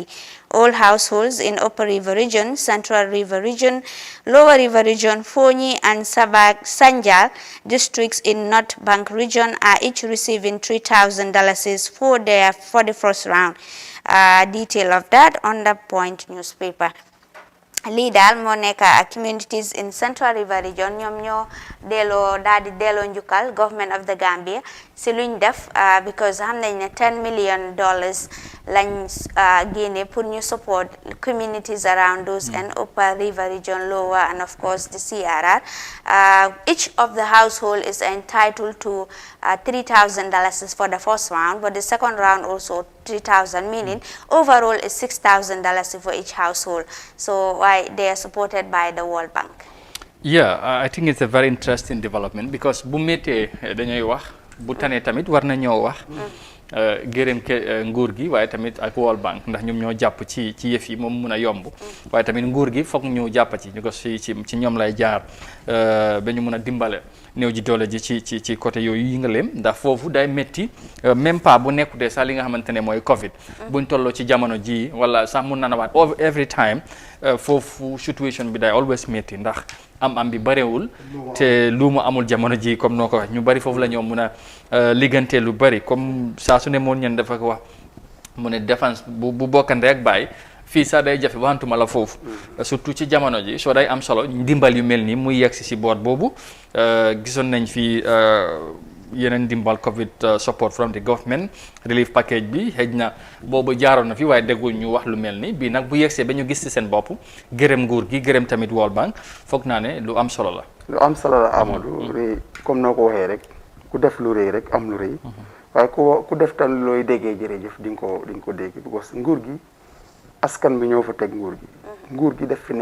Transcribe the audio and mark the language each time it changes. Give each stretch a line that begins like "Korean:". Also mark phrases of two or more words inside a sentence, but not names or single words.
English: All households in Upper River Region, Central River Region, Lower River Region, Fonyi and Sanjal districts in North Bank Region are each receiving $3,000 for the first round. Detail of that on the Point newspaper.
Wolof: lii daal moo nekk
English: communities in Central River Region
Wolof: ñoom ñoo delloo njukkal
English: government of the Gambia
Wolof: si luñ def
English: because
Wolof: xam nañ ne
English: $10 million
Wolof: lañ génne pour ñu
English: support communities around those and Upper River Region, Lower, and of course the CRR. Each of the household is entitled to $3,000 for the first round, but the second round also $3,000, meaning overall is $6,000 for each household. So why they are supported by the World Bank. Yeah, I think it's a very interesting development because
Wolof: bu méttee dañuy wax bu tane tamit war na ñoo wax gërëm nguur gi waaye tamit ak World Bank ndax ñoom ñoo jàpp ci yëf yi moom mun a yomb waaye tamit nguur gi foog ñu jàpp ci ñu ko ci ñoom lay jaar ba ñu mun a dimbale néew ji doole ji ci côté yooyu yi nga leem ndax foofu day métti
French: même pas
Wolof: bu nekkutee sax li nga xamante ne mooy Covid buñ tolloo ci jamono ji wala sax mun na waat every time foofu situation bi day always métti ndax am bi barewul te lu mu amul jamono ji comme noo ko wax ñu bari foofu la ñoo mun a liggante lu bari comme saa su ne moon ñen dafa ko wax mu ne défense bu bokkande ak bàyyi fii sax day jafe wantuma la foofu surtout ci jamono ji soo day am solo ndimbal yu mel nii muy yegsi si boor boobu gisoon nañ fi yeneen ndimbal
English: Covid support from the government relief package
Wolof: bi xëj na boobu jaaroon na fi waaye déggul ñu wax lu mel ni bii nag bu yegsee ba ñu gis ci seen bopp gërëm nguur gi gërëm tamit World Bank foog naa ne lu am solo la. lu am solo la Amadou rëy comme noo ko waxee rek ku def lu rëy rek am lu rëy waaye ku def tam looy déggee jërëjëf di nga ko dégg parce que nguur gi askan bi ñoo fa teg nguur gi def fi